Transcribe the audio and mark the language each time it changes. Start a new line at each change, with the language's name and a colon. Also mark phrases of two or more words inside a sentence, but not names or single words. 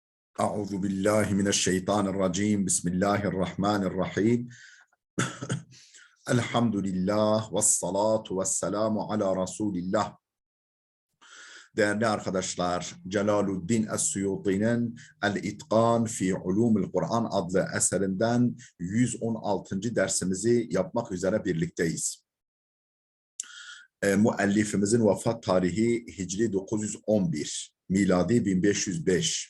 Arabic: أعوذ بالله من الشيطان الرجيم بسم الله الرحمن الرحيم الحمد لله والصلاة والسلام على Resulillah.
Turkish: Değerli arkadaşlar, Celaluddin Es-Suyuti'nin El-İtkan fi Ulumul Kur'an adlı eserinden 116. dersimizi yapmak üzere birlikteyiz. Müellifimizin vefat tarihi Hicri 911, miladi 1505.